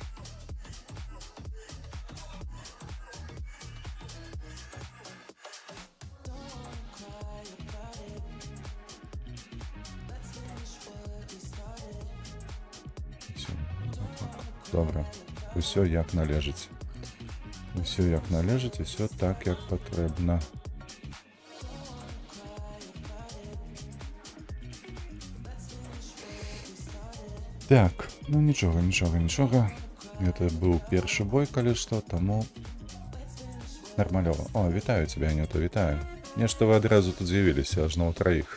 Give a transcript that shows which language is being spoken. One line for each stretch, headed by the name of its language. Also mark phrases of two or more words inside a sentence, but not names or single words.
Belarusian: Добре, усё як належить. Усё як належить,
Ukrainian: і все так, як потрібно. Так, ну нічого. Это був перший бой, калі што, тому нормальово.
Belarusian: О, вітаю тебя, Анюта, вітаю. Нешта вы адразу тут з'явіліся, аж на троих.